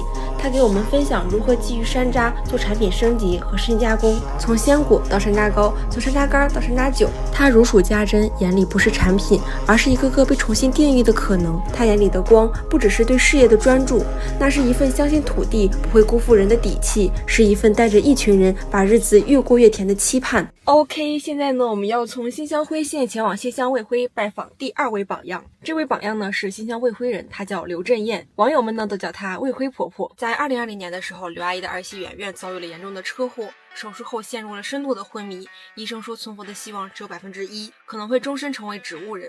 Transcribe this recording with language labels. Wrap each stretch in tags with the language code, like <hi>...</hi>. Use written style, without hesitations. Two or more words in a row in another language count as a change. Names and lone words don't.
<zh>他給我們分享如何基於山楂做產品升級和深加工，從鮮果到山楂糕，從山楂乾到山楂酒。他如數家珍，眼裡不是產品，而是一個個被重新定義的可能。他眼裡的光，不只是對事業的專注，那是一份相信土地不會辜負人的底氣，是一份帶着一群人把日子越過越甜的期盼。OK，現在呢，我們要從新鄉輝縣前往謝鄉衛輝拜訪第2位榜樣。這位榜樣呢是新鄉衛輝人，她叫劉振燕，網友們呢都叫她衛輝婆婆。在2020年的時候，劉阿姨的兒媳媛媛遭遇了嚴重的車禍，手術後陷入了深度的昏迷，醫生說存活的希望只有1%，可能會終身成為植物人。</zh>